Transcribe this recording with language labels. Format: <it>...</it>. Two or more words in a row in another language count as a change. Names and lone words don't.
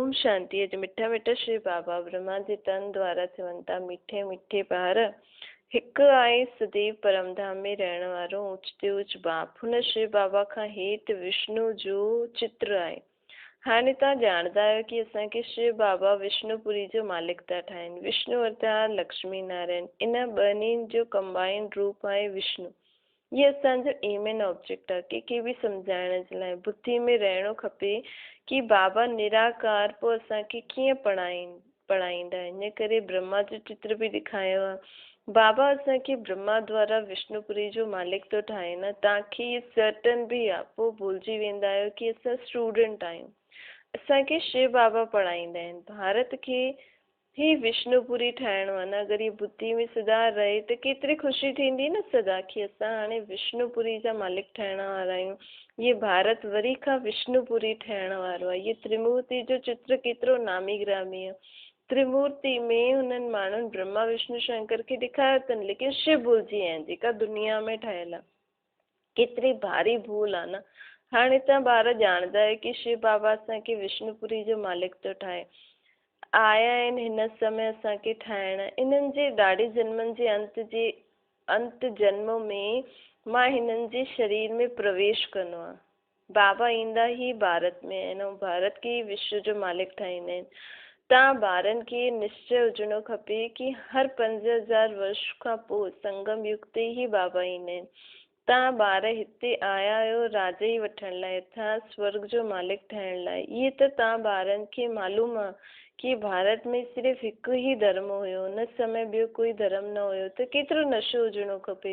<hi>ओम शांति।</hi> <sd>अज मिठा मिठा श्री बाबा ब्रह्मा जी तन द्वारा थियनि मीठे मीठे ॿार। हिकु आहे सदैव परमधाम में रहण वारो ऊच ते ऊच बाप। हुन श्री बाबा खां हेठि विष्णु जो चित्र आहे। हाणे तव्हां ॼाणदा आहियो कि असांखे श्री बाबा विष्णुपुरी जो मालिक था ठाहिनि। विष्णु अर्थात लक्ष्मी नारायण। इन ॿिन्हिनि जो कंबाइंड रूप आहे विष्णु। ये असांजो</sd> <en>aim and object</en> <sd>आहे कंहिंखे बि सम्झाइण जे लाइ। बुद्धि में रहणो खपे कि बाबा निराकार पोइ असांखे कीअं पढ़ाईंदा। इन करे ब्रह्मा जो चित्र बि ॾेखारियो आहे। बाबा असांखे ब्रह्मा द्वारा विष्णुपुरी जो मालिक थो ठाहे न। तव्हांखे इहे सर्टन बि आहे, पोइ भुलिजी वेंदा आहियो कि असां स्टूडेंट आहियूं। असांखे शिव बाबा पढ़ाईंदा आहिनि। भारत खे ही विष्णुपुरी ठाहिणो आहे न। अगरि ये बुद्धि में सदा रहे त केतिरी ख़ुशी थींदी न सदा कि असां हाणे विष्णुपुरी जा मालिक ठहिण वारा आहियूं। ये भारत वरी खां विष्णुपुरी ठहिण वारो आहे। ये त्रिमूर्ति जो चित्र केतिरो नामी ग्रामी आहे। त्रिमूर्ति में हुननि माण्हुनि ब्रह्मा विष्णु शंकर खे ॾेखारियो अथनि, लेकिन शिव भुलिजी विया आहिनि जेका दुनिया में ठहियल आहे। केतिरी भारी भूल आहे न। हाणे तव्हां ॿार ॼाणदा आहियो कि शिव बाबा असांखे विष्णुपुरी जो मालिक थो ठाहे। आया आहिनि हिन समय असांखे ठाहिण। इन्हनि जे ॾाढे जन्मनि जे अंत जन्म में मां हिननि जे शरीर में प्रवेश कंदो आहे। बाबा ईंदा ही भारत में आहिनि ऐं भारत खे विश्व जो मालिक ठाहींदा आहिनि। तव्हां ॿारनि खे निश्चय हुजणो खपे कि हर 5000 वर्ष खां पोइ संगम युग ते ही बाबा ईंदा आहिनि। तव्हां ॿार हिते आया आहियो राजा ई वठण लाइ, अर्थात स्वर्ग जो मालिक ठहिण लाइ। इहे त तव्हां ॿारनि खे मालूम आहे कि भारत में सिर्फ़ हिकु ई धर्म हुयो। उन समय ॿियो कोई धर्म न हुयो त केतिरो नशो हुजणो खपे।</sd>